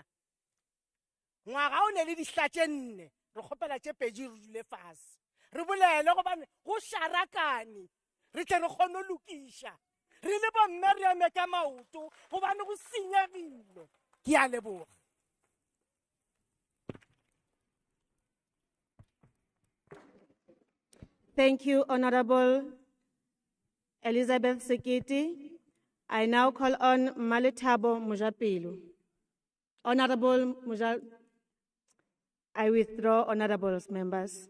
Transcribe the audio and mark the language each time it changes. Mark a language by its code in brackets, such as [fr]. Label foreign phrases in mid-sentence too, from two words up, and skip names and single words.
[nso] Ngwaga o ne le dihla tše 4 re kgopela tše 2 re dule fase re bolele gobane go sharakane re tle re kgone go lokiša re le bomme re eme ka maoto gobane go senyegile. Ke a leboga. [en] Thank you, Honorable Elizabeth Sikiti. I now call on Malethabo Mojapelo. Honorable I withdraw honorables members.